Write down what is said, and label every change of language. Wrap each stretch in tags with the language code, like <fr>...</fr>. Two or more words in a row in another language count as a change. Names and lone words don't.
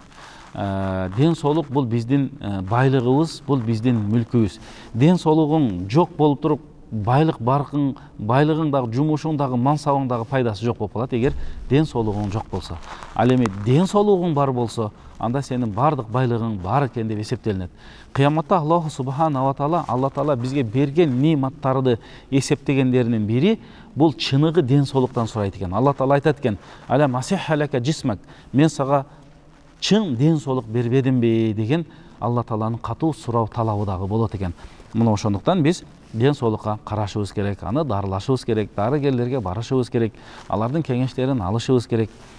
<ky>Ден соолук бул биздин байлыгыбыз, бул биздин мүлкүбүз. Ден соолугуң жок болуп туруп, байлыгың дагы, жумушуң дагы, мансабың дагы пайдасы жок болуп калат эгер ден соолугуң жок болсо. Ал эми ден соолугуң бар болсо, анда сенин бардык байлыгың бар экен деп эсептелинет. Кыяматта</ky> <ar>الله سبحانه و تعالى,</ar> <ky>Алла таала бизге берген нематтарды эсептегендеринин бири бул чыныгы ден соолуктан сурайт экен. Алла таала айтат экен:</ky> <ar>"ألم أصح لك جسمك",</ar> <ky>мен сага чын ден соолук бербедимби деген Алла тааланын катуу суроо талабы дагы болот экен. Мына ошондуктан биз ден соолукка карашыбыз керек, аны дарылашыбыз керек, дарыгерлерге барышыбыз керек, алардын кеңештерин алышыбыз керек.</ky>